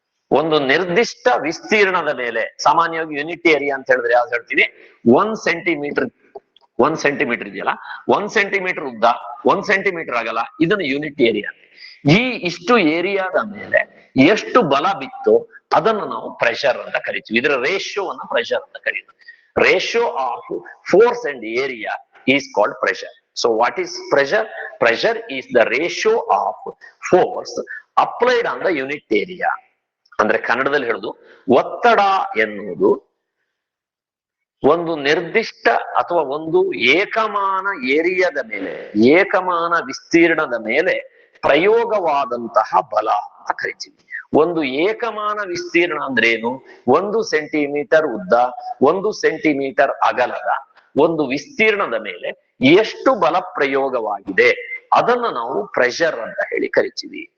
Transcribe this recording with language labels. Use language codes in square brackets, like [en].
[kn] ಒಂದು ನಿರ್ದಿಷ್ಟ ವಿಸ್ತೀರ್ಣದ ಮೇಲೆ, ಸಾಮಾನ್ಯವಾಗಿ ಯೂನಿಟ್ ಏರಿಯಾ ಅಂತ ಹೇಳಿದ್ರೆ ಯಾವ್ದು ಹೇಳ್ತೀವಿ, 1 ಸೆಂಟಿಮೀಟರ್ ಇದೆಯಲ್ಲ, 1 ಸೆಂಟಿಮೀಟರ್ ಉದ್ದ, 1 ಸೆಂಟಿಮೀಟರ್ ಆಗಲ್ಲ, ಇದನ್ನು ಯೂನಿಟ್ ಏರಿಯಾ. ಇಷ್ಟು ಏರಿಯಾದ ಮೇಲೆ ಎಷ್ಟು ಬಲ ಬಿತ್ತು ಅದನ್ನು ನಾವು ಪ್ರೆಷರ್ ಅಂತ ಕರಿತೀವಿ. ಇದರ ರೇಷಿಯೋವನ್ನ ಪ್ರೆಷರ್ ಅಂತ ಕರೀತೀವಿ. [en] Ratio of force and area is called pressure. So what is pressure? Pressure is the ratio of force applied on the unit area. [kn] ಅಂದ್ರೆ ಕನ್ನಡದಲ್ಲಿ ಹೇಳುದು ಒತ್ತಡ ಎನ್ನುವುದು ಒಂದು ನಿರ್ದಿಷ್ಟ ಅಥವಾ ಒಂದು ಏಕಮಾನ ಏರಿಯಾದ ಮೇಲೆ, ಏಕಮಾನ ವಿಸ್ತೀರ್ಣದ ಮೇಲೆ ಪ್ರಯೋಗವಾದಂತಹ ಬಲ ಅಂತ ಕರಿತೀವಿ. ಒಂದು ಏಕಮಾನ ವಿಸ್ತೀರ್ಣ ಅಂದ್ರೇನು? 1 ಸೆಂಟಿಮೀಟರ್ ಉದ್ದ, 1 ಸೆಂಟಿಮೀಟರ್ ಅಗಲದ ಒಂದು ವಿಸ್ತೀರ್ಣದ ಮೇಲೆ ಎಷ್ಟು ಬಲ ಪ್ರಯೋಗವಾಗಿದೆ ಅದನ್ನ ನಾವು ಪ್ರೆಷರ್ ಅಂತ ಹೇಳಿ ಕರಿತೀವಿ.